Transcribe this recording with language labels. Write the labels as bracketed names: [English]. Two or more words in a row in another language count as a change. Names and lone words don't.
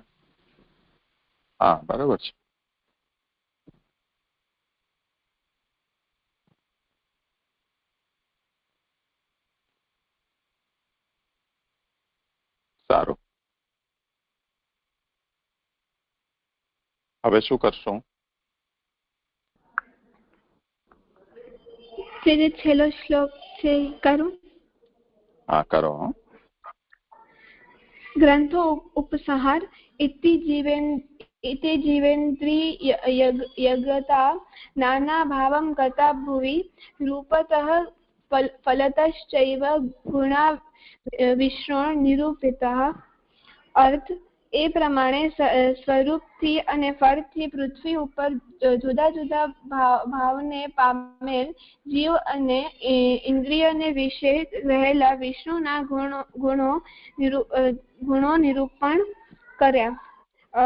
[Gujarati] હા, બરાબર છે. સારું, હવે શું કરશું? જે છેલ્લો શ્લોક છે કરું? હા, કરો. ગ્રંથો ઉપસંહાર [Sanskrit] इति जीवेन्द्रियगता नाना भावं गता भुवि रूपतः फलतश्चैव गुणा विष्णु निरूपितः. [Gujarati] अर्થ એ પ્રમાણે સ્વરૂપથી અને ફળથી પૃથ્વી ઉપર જુદા જુદા ભાવને પામેલ જીવ અને ઇન્દ્રિયને વિશે રહેલા વિષ્ણુના ગુણો નિરૂપણ કર્યા.